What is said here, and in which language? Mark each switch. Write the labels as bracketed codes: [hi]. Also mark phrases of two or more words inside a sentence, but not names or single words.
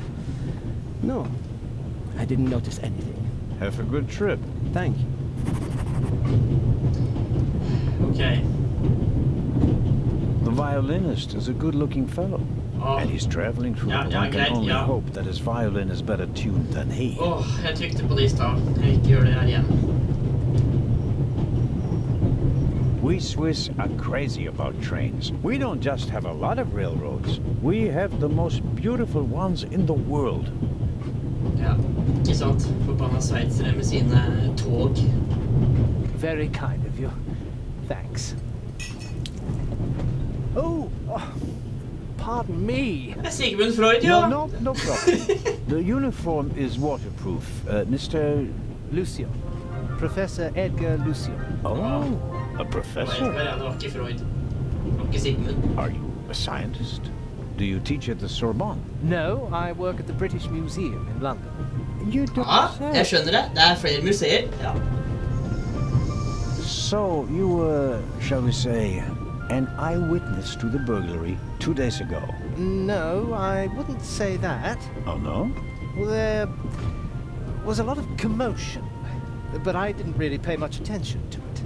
[en] No, I didn't notice anything. Have a good trip. Thank you. Ok. The violinist is a good-looking fellow. [no] Åh, [en] And he's traveling through [no] Ja, [en] it. [no] ja, [en] One can [no] greit, [en] only [no] ja. [en] hope that his violin is better tuned than he. [no] jeg trykte på det i stad. Jeg vil ikke gjøre det her igjen. [en] We Swiss are crazy about trains. We don't just have a lot of railroads. We have the most beautiful ones in the world. [no] Ja, ikke sant? Forbanna sveitsere med sine tog. [en] Very kind of you. Thanks. Oh, pardon me. [no] Det er Sigmund Freud, ja. [en] No problem. The uniform is waterproof. Mr. Lucio. Professor Edgar Lucio. Oh, a [no] Det [en] professor. [no] var ikke Freud. Det var ikke Sigmund. [en] Are you a scientist? Do you teach at the Sorbonne? No, I work at the British Museum in London. You don't [no] Ja, jeg skjønner det. Det er flere museer. Ja. [en] So you were, shall we say, an eyewitness to the burglary 2 days ago? No, I wouldn't say that. Oh no? Well, there was a lot of commotion, but I didn't really pay much attention to it.